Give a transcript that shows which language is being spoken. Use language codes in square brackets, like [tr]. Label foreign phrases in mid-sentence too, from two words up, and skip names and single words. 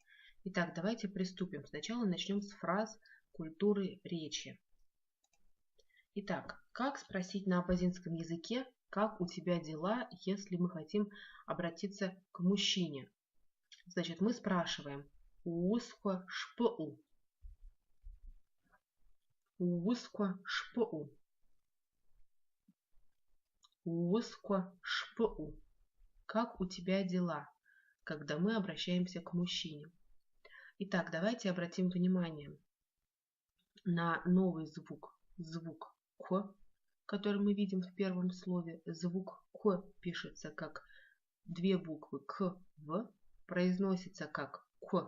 [ru] Итак, давайте приступим. Сначала начнем с фраз культуры речи. Итак, как спросить на абазинском языке, как у тебя дела, если мы хотим обратиться к мужчине? Значит, мы спрашиваем [abq] «Уусква шпу». «Уусква шпу». «Уусква шпу». [ru] Как у тебя дела, когда мы обращаемся к мужчине? Итак, давайте обратим внимание на новый звук «к», который мы видим в первом слове. Звук «к» пишется как две буквы «к», «в», произносится как «к».